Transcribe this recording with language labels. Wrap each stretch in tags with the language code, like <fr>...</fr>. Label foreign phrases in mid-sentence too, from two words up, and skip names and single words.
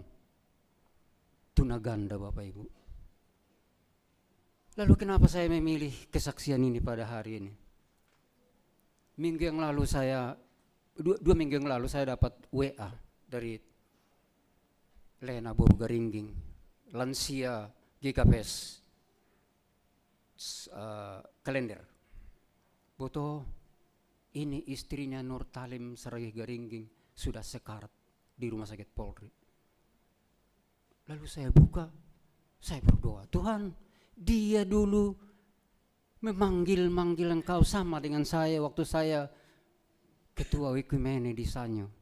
<id>Tunaganda Bapak Ibu. Lalu kenapa saya memilih kesaksian ini pada hari ini? Minggu yang lalu saya, dua minggu yang lalu saya dapat WA dari Lena Borugaringging, lansia GKPS kalender. Boto, ini istrinya Nur Talim Saragi Garingging sudah sekarat di rumah sakit Polri. Lalu saya buka, saya berdoa, Tuhan, dia dulu memanggil engkau sama dengan saya waktu saya ketua Wikumene di Sanyo.</id>